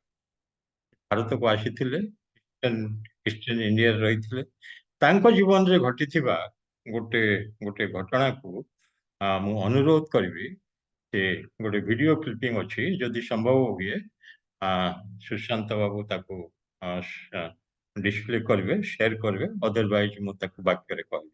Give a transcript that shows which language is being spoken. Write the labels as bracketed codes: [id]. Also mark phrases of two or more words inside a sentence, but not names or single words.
[or] ଭାରତକୁ ଆସିଥିଲେ, ଇଷ୍ଟର୍ଣ୍ଣ ଇଣ୍ଡିଆରେ ରହିଥିଲେ। ତାଙ୍କ ଜୀବନରେ ଘଟିଥିବା ଗୋଟେ ଘଟଣାକୁ ମୁଁ ଅନୁରୋଧ କରିବି। ସେ ଗୋଟେ ଭିଡିଓ କ୍ଲିପିଂ ଅଛି, ଯଦି ସମ୍ଭବ ହୁଏ ସୁଶାନ୍ତ ବାବୁ ତାକୁ [hi] डिस्प्ले करेंगे, शेयर करेंगे, अदरवाइज [or] ମୁଁ ତାକୁ ବାକ୍ୟରେ କହିବି।